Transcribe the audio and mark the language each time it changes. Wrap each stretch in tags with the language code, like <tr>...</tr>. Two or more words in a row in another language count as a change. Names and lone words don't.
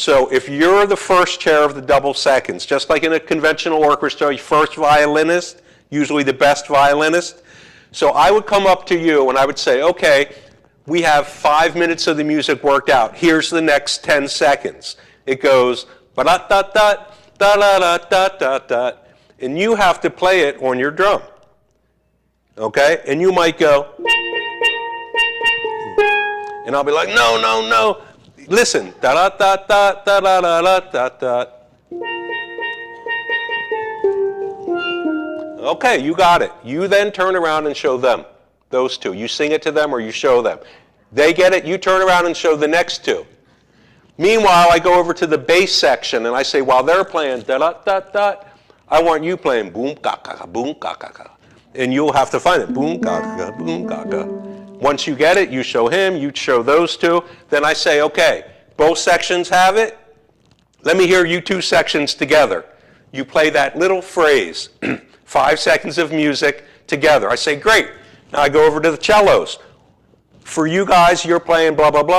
<en>So if you're the first chair of the double seconds, just like in a conventional orchestra, first violinist, usually the best violinist. So I would come up to you and I would say, okay, we have 5 minutes of the music worked out. Here's the next 10 seconds. It goes ba-da-da-da, da-da-da-da-da-da, and you have to play it on your drum. Okay? And you might go, and I'll be like, no, no, no. Listen, da-da-da-da, da-da-da-da-da-da. Okay, you got it. You then turn around and show them. Those two. You sing it to them or you show them. They get it, you turn around and show the next two. Meanwhile, I go over to the bass section and I say, while they're playing da-da-da-da, I want you playing boom-ka-ka-ka, boom-ka-ka-ka. And you'll have to find it, boom-ka-ka-ka, boom-ka-ka. Once you get it, you show him, you show those two. Then I say, okay, both sections have it. Let me hear you 2 sections together. You play that little phrase, 5 seconds of music together. I say, great. Now I go over to the cellos. For you guys, you're playing blah, blah, blah.</en>